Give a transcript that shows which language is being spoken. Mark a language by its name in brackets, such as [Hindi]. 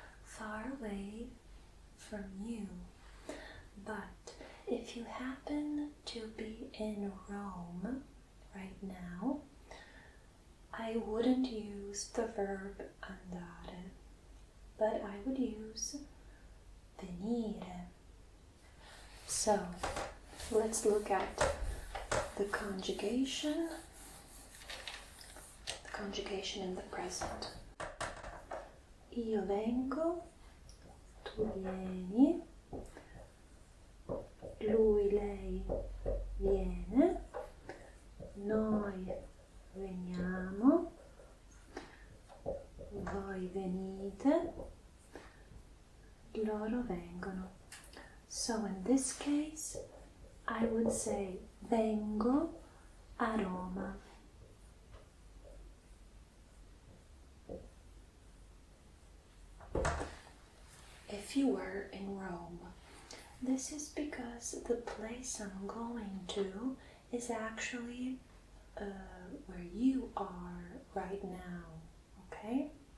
[English] far away from you. But if you happen to be in Rome right now, I wouldn't use the verb andare, but I would use venire. So let's look at the conjugation in the present. [Italian] Io vengo, tu vieni, lui, lei viene, noi veniamo, voi venite, loro vengono. [English] So in this case, I would say [Italian] vengo a Roma. [English] If you were in Rome, this is because the place I'm going to is actually where you are right now, okay?